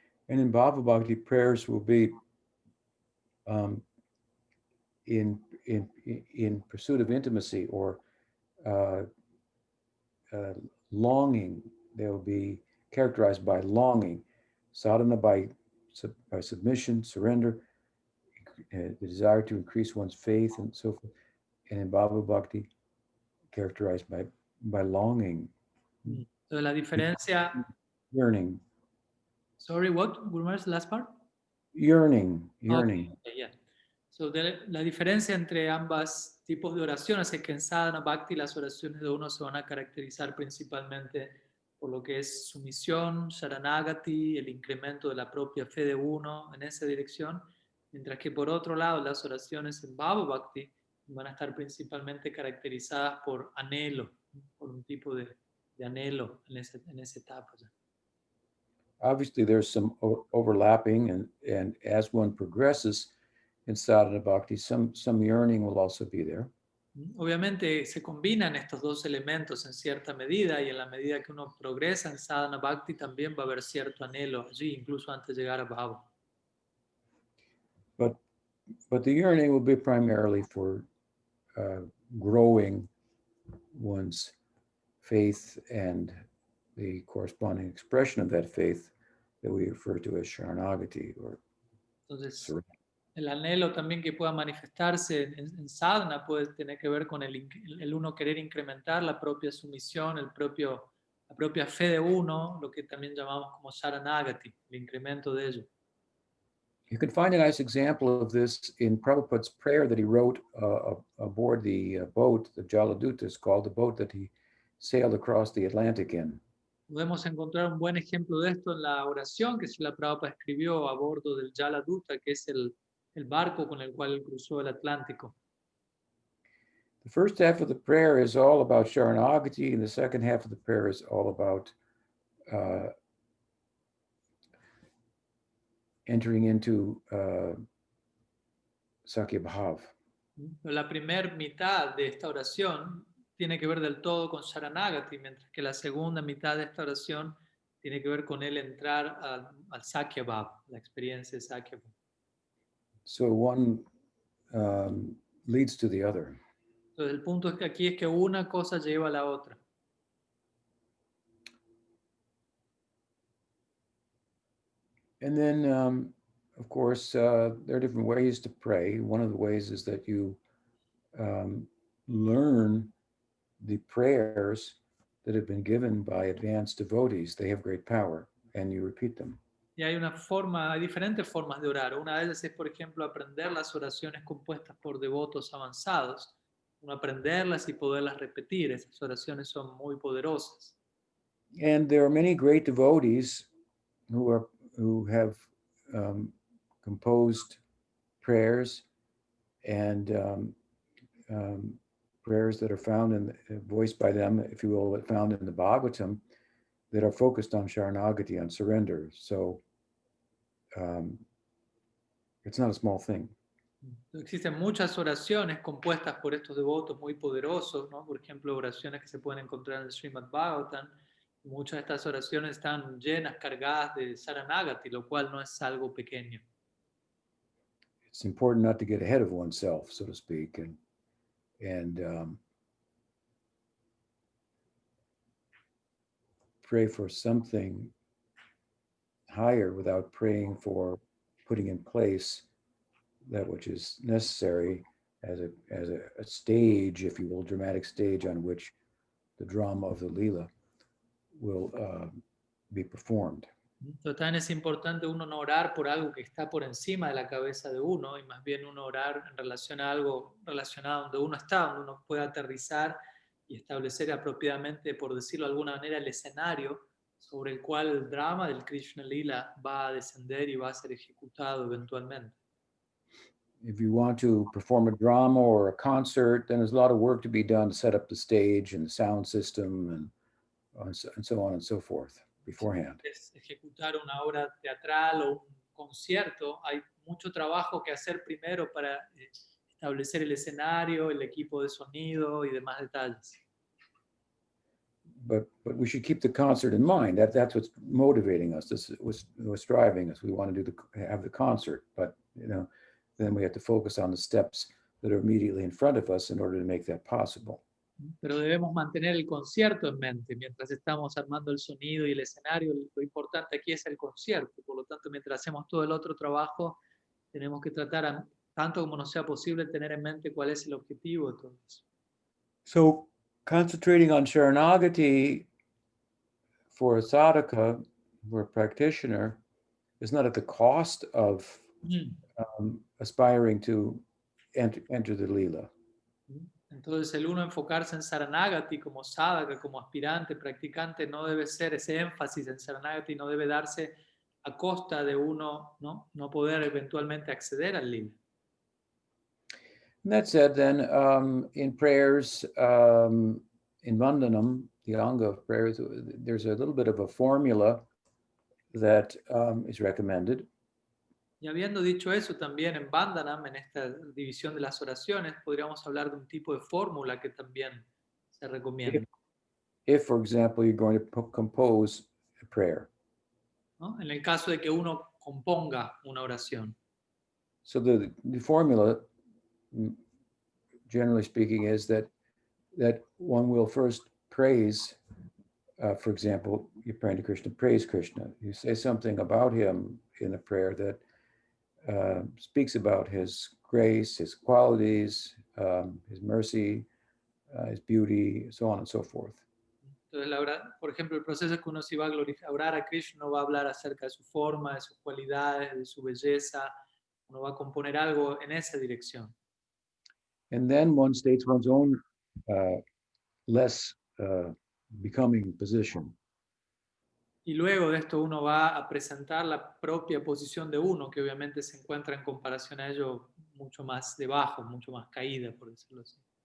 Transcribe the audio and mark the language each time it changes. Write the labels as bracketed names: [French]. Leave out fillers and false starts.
[English] And in bhava bhakti, prayers will be in pursuit of intimacy or longing. They will be characterized by longing, sadhana by submission, surrender, the desire to increase one's faith, and so forth. And in bhava bhakti, characterized by longing. [Spanish] Entonces, la diferencia. [English] Yearning. Sorry, what? Gurumar's last part? Yearning. Okay, yeah. [Spanish] So, la diferencia entre ambas tipos de oraciones es que en sadhana bhakti las oraciones de uno se van a caracterizar principalmente por lo que es sumisión, sharanagati, el incremento de la propia fe de uno en esa dirección, mientras que por otro lado las oraciones en bhava bhakti van a estar principalmente caracterizadas por anhelo, por un tipo de anhelo en esa etapa. Ya. [English] Obviously, there's some overlapping, and as one progresses in sadhana bhakti, some yearning will also be there. [Spanish] Obviamente se combinan estos dos elementos en cierta medida y en la medida que uno progresa en sadhana bhakti también va a haber cierto anhelo allí, incluso antes de llegar a bhava. [English] But the yearning will be primarily for growing one's faith and the corresponding expression of that faith that we refer to as sharanagati or [Spanish] Entonces, [English] surrender. [Spanish] el anhelo también que pueda manifestarse en sadhana puede tener que ver con el uno querer incrementar la propia sumisión, la propia fe de uno, lo que también llamamos como sharanagati, el incremento de ello. [English] You can find a nice example of this in Prabhupada's prayer that he wrote aboard the boat, the Jaladuta is called, the boat that he sailed across the Atlantic in. [Spanish] Podemos encontrar un buen ejemplo de esto en la oración que Srila Prabhupada escribió a bordo del Jaladuta, que es el barco con el cual él cruzó el Atlántico. [English] The first half of the prayer is all about Sharanagati, and the second half of the prayer is all about entering into Sakya Bhav. [Spanish] Pero la primera mitad de esta oración tiene que ver del todo con Sharanagati, mientras que la segunda mitad de esta oración tiene que ver con él entrar al Sakya Bhav, la experiencia de Sakya Bhav. [English] So one leads to the other. [Spanish] Entonces el punto es que aquí es que una cosa lleva a la otra. [English] And then, of course, there are different ways to pray. One of the ways is that you learn the prayers that have been given by advanced devotees. They have great power, and you repeat them. [Spanish] Y hay diferentes formas de orar. Una de ellas es, por ejemplo, aprender las oraciones compuestas por devotos avanzados. Uno aprenderlas y poderlas repetir. Esas oraciones son muy poderosas. [English] And there are many great devotees who have composed prayers and prayers that are found voiced by them, if you will, found in the Bhagavatam, that are focused on Sharanagati, on surrender. So it's not a small thing. [Spanish] Existen muchas oraciones compuestas por estos devotos muy poderosos, ¿no? Por ejemplo, oraciones que se pueden encontrar en el Srimad Bhagavatam. Muchas de estas oraciones están llenas, cargadas de Saranagati, lo cual no es algo pequeño. [English] It's important not to get ahead of oneself, so to speak, and pray for something higher without praying for putting in place that which is necessary as a stage, if you will, dramatic stage on which the drama of the Leela will be performed. [Spanish] Entonces también es importante uno no orar por algo que está por encima de la cabeza de uno y más bien uno orar en relación a algo relacionado donde uno está, donde uno pueda aterrizar y establecer apropiadamente, por decirlo de alguna manera, el escenario sobre el cual el drama del Krishna Lila va a descender y va a ser ejecutado eventualmente. [English] If you want to perform a drama or a concert, then there's a lot of work to be done to set up the stage and the sound system and so on and so forth beforehand. [Spanish] Es ejecutar una obra teatral o un concierto, hay mucho trabajo que hacer primero para establecer el escenario, el equipo de sonido y demás detalles. [English] But we should keep the concert in mind. That's what's motivating us. This was driving us. We want to have the concert, but then we have to focus on the steps that are immediately in front of us in order to make that possible. [Spanish] Pero debemos mantener el concierto en mente mientras estamos armando el sonido y el escenario. Lo importante aquí es el concierto. Por lo tanto, mientras hacemos todo el otro trabajo, tenemos que tratar, tanto como nos sea posible, tener en mente cuál es el objetivo de todo eso. [English] So, concentrating on Sharanagati for a sadhaka, for a practitioner, is not at the cost of aspiring to enter the Leela. [Spanish] Entonces el uno enfocarse en Saranagati como sadhaka, como aspirante, practicante, no debe ser ese énfasis en Saranagati, no debe darse a costa de uno no poder eventualmente acceder al Lila. [English] And that said, then in prayers, in Vandanam, the Anga of prayers, there's a little bit of a formula that is recommended. [Spanish] Y habiendo dicho eso, también en Vandanam, en esta división de las oraciones, podríamos hablar de un tipo de fórmula que también se recomienda. [English] If, for example, you're going to compose a prayer. [Spanish] ¿No? En el caso de que uno componga una oración. [English] So the formula, generally speaking, is that one will first praise, for example, you're praying to Krishna, praise Krishna. You say something about him in a prayer that speaks about his grace, his qualities, his mercy, his beauty, so on and so forth. [Spanish] Entonces, por ejemplo, el proceso es que uno si va a orar a Krishna, uno va a hablar acerca de su forma, de sus cualidades, de su belleza, uno va a componer algo en esa dirección. [English] And then one states one's own less becoming position. [Spanish] Y luego de esto uno va a presentar la propia posición de uno, que obviamente se encuentra en comparación a ello mucho más debajo, mucho más caída, por decirlo así.